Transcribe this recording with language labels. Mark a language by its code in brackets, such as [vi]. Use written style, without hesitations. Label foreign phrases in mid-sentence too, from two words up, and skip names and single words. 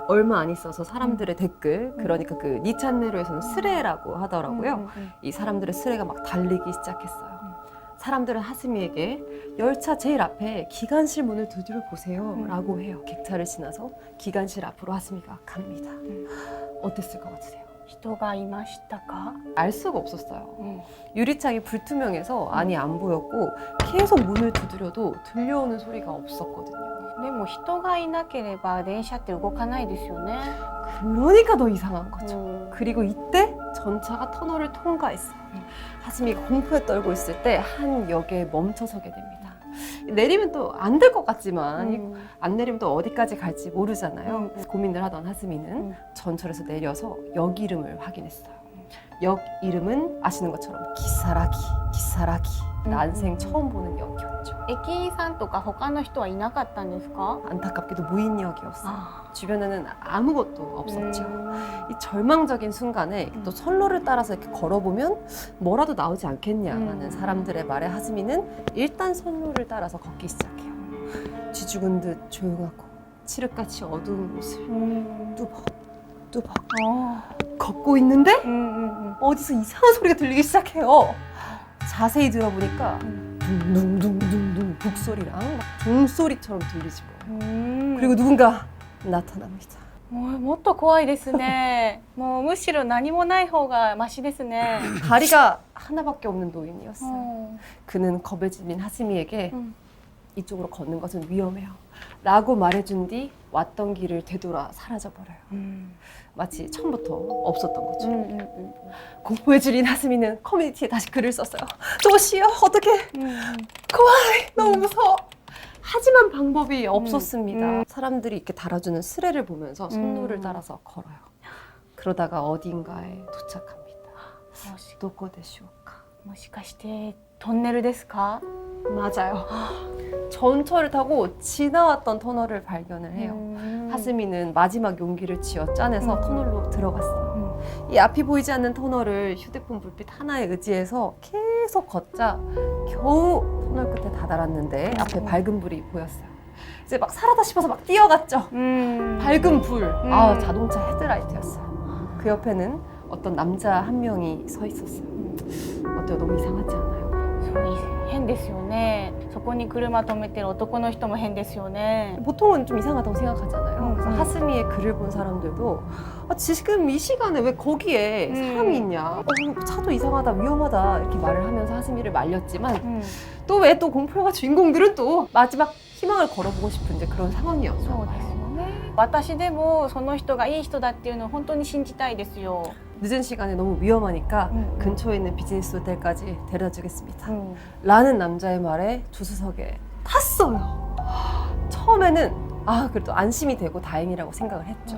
[ko] 얼마 안 있어서 사람들의 댓글, 그러니까 그 니찬네로에서는 스레라고 하더라고요. 이 사람들의 스레가 막 달리기 시작했어요. 사람들은 하스미에게 열차 제일 앞에 기관실 문을 두드려 보세요 라고 해요. 객차를 지나서 기관실 앞으로 하스미가 갑니다. 어땠을 것 같으세요? [ja] 人がいましたか？ [ko] 알 수가 없었어요. 유리창이 불투명해서 안이 안 보였고 계속 문을 두드려도 들려오는 소리가 없었거든요. [ja] でも人がいなければ電車って動かないですよね。 [ko] 그러니까 더 이상한 거죠. 그리고 이때 전차가 터널을 통과했어요. 하스미가 공포에 떨고 있을 때 한 역에 멈춰서게 됩니다. 내리면 또 안 될 것 같지만 안 내리면 또 어디까지 갈지 모르잖아요. 고민을 하던 하스미는 전철에서 내려서 역 이름을 확인했어요. 역 이름은 아시는 것처럼 기사라기. 난생 처음 보는 역이었죠. [ja] 駅員さんとか他の人はいなかったんですか？ [ko] 안타깝게도 무인역이었어요. あ 주변에는 아무것도 없었죠. 이 절망적인 순간에 또 선로를 따라서 이렇게 걸어보면 뭐라도 나오지 않겠냐는 사람들의 말에 하스미는 일단 선로를 따라서 걷기 시작해요. 쥐죽은 듯 조용하고 칠흑같이 어두운 곳을 뚜벅 걷고 있는데 어디서 이상한 소리가 들리기 시작해요. 자세히 들어보니까 둥둥둥둥둥 북소리랑 막 종소리처럼 들리지 뭐예요. 그리고 누군가 나타납니다. [ja] もっと怖いですね。もうむしろ何もない方がマシですね。 [ko] 다리가 하나밖에 없는 노인이었어요. 그는 겁에 질린 하스미에게 이쪽으로 걷는 것은 위험해요 라고 말해준 뒤 왔던 길을 되돌아 사라져버려요. 마치 처음부터 없었던 거죠. 공포에 질린 하스미는 커뮤니티에 다시 글을 썼어요. 도시여 어떡해 고아이 너무 무서워. 하지만 방법이 없었습니다. 사람들이 이렇게 달아주는 스레를 보면서 선로를 따라서 걸어요. 그러다가 어딘가에 도착합니다. [ja] もしどこでしょうか. もしかしてトンネルですか？ [ko] 맞아요. 전철을 타고 지나왔던 터널을 발견을 해요. 하스미는 마지막 용기를 쥐어 짜내서 터널로 들어갔어요. 이 앞이 보이지 않는 터널을 휴대폰 불빛 하나에 의지해서 계속 걷자 겨우 터널 끝에 다다랐는데 앞에 밝은 불이 보였어요. 이제 막 살아다 싶어서 막 뛰어갔죠. 밝은 불, 아 자동차 헤드라이트였어요. 그 옆에는 어떤 남자 한 명이 서 있었어요. 어때요? 너무 이상하지 않아요? [ja] 変ですよね。そこに車止めてる男の人も変ですよね。 [ko] 보통은 좀 이상하다고 생각하잖아요. 그래서 하스미의 글을 본 사람들도 아, 지금 이 시간에 왜 거기에 사람이 있냐? 차도 이상하다, 위험하다 이렇게 말을 하면서 하스미를 말렸지만 또 왜 또 공포영화 주인공들은 또 마지막 희망을 걸어보고 싶은 이제 그런 상황이었죠. [ja] そうですよね。私でもその人がいい人だっていうのを本当に信じたいですよ。 [ko] 늦은 시간에 너무 위험하니까 근처에 있는 비즈니스 호텔까지 데려다 주겠습니다. 라는 남자의 말에 조수석에 탔어요. 처음에는 그래도 안심이 되고 다행이라고 생각을 했죠.